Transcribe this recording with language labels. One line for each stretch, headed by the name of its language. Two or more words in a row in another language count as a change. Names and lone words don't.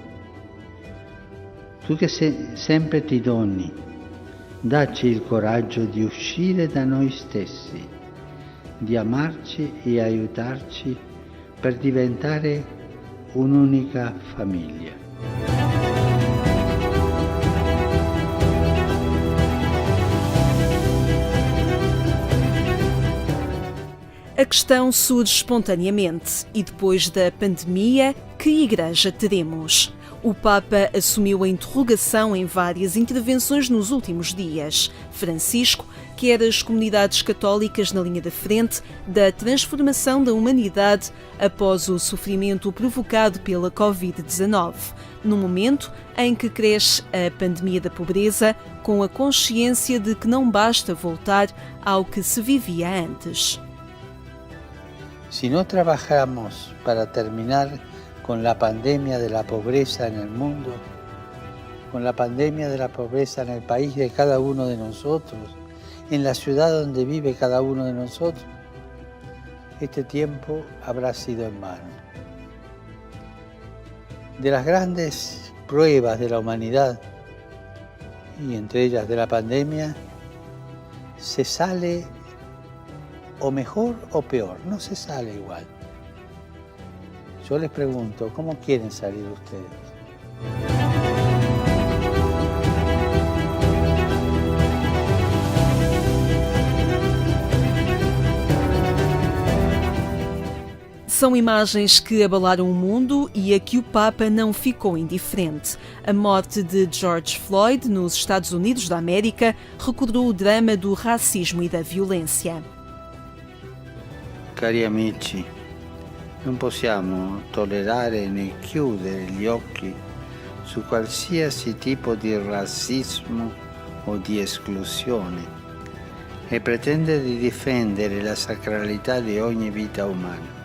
Italian: Tu che sempre ti doni, dacci il coraggio di uscire da noi stessi, di amarci e aiutarci per diventare un'unica famiglia.
Portuguese: A questão surge espontaneamente. E depois da pandemia, que igreja teremos? O Papa assumiu a interrogação em várias intervenções nos últimos dias. Francisco quer as comunidades católicas na linha da frente da transformação da humanidade após o sofrimento provocado pela Covid-19, no momento em que cresce a pandemia da pobreza, com a consciência de que não basta voltar ao que se vivia antes.
Spanish: Si no trabajamos para terminar con la pandemia de la pobreza en el mundo, con la pandemia de la pobreza en el país de cada uno de nosotros, en la ciudad donde vive cada uno de nosotros, este tiempo habrá sido en vano. De las grandes pruebas de la humanidad, y entre ellas de la pandemia, se sale o mejor o peor, no se sale igual. Yo les pregunto, ¿cómo quieren salir ustedes?
Portuguese: São imagens que abalaram o mundo e a que o Papa não ficou indiferente. A morte de George Floyd nos Estados Unidos da América recordou o drama do racismo e da violência.
Italian: Cari amici, non possiamo tollerare né chiudere gli occhi su qualsiasi tipo di razzismo o di esclusione e pretendere di difendere la sacralità di ogni vita umana.